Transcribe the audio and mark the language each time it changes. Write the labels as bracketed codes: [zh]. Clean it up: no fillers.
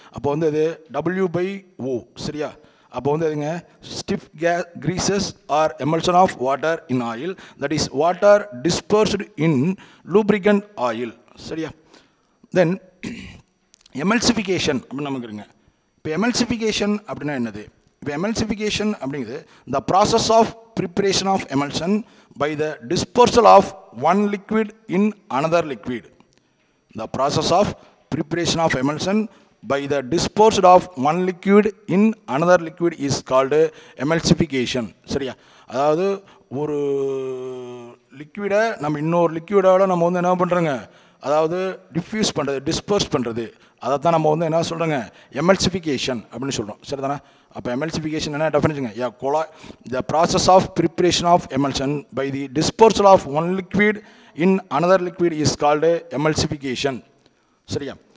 [ta] அப்போ வந்து அது [en] W by O, [ta] சரியா. அப்போ வந்து எதுங்க [en] stiff greases are emulsion of water in oil, that is water dispersed in lubricant oil, [ta] சரியா. தென் எமல்சிஃபிகேஷன் அப்படின்னு நமக்கு இருங்க. இப்போ எமல்சிஃபிகேஷன் அப்படின்னா என்னது, இப்போ எமல்சிஃபிகேஷன் அப்படிங்கிறது [en] The process of preparation of emulsion by the disposal of one liquid in another liquid. The process of preparation of emulsion by the disposal of one liquid in another liquid is called emulsification, [ta] சரியா. அதாவது ஒரு லிக்விடை நம்ம இன்னொரு லிக்விடோட நம்ம வந்து என்ன பண்ணுறோங்க, அதாவது டிஃப்யூஸ் பண்ணுறது, டிஸ்பர்ஸ் பண்ணுறது, அதை தான் நம்ம வந்து என்ன சொல்கிறோங்க எமல்சிஃபிகேஷன் அப்படின்னு சொல்கிறோம், சரி தானே. அப்போ எமல்சிஃபிகேஷன் என்ன டெஃபினிஷனுங்க, [en] the process of preparation of emulsion by the disposal of one liquid in another liquid is called emulsification, [ta] சரியா.